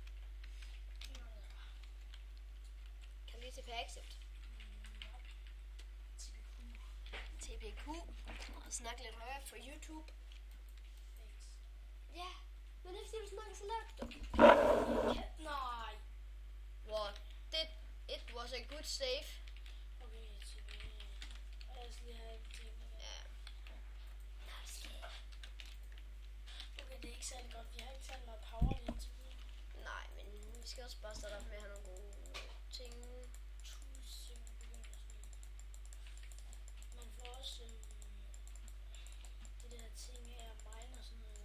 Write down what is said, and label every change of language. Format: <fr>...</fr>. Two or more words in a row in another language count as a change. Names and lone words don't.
<da>Kan lige TP accept? TPQ. Og snakke lidt højere for YouTube. Ja, men det er fordi, du snakker så lavt, du. Nej.</da> <en>What? It was a good save.</en> <da>Okay, jeg skal lige have en ting. Ja. Okay, det er ikke særlig godt. Vi har ikke særlig meget power lige indtil videre. Nej, men vi skal også bare starte op med at have nogle gode ting. Man får også de der ting af at mine og sådan noget.</da>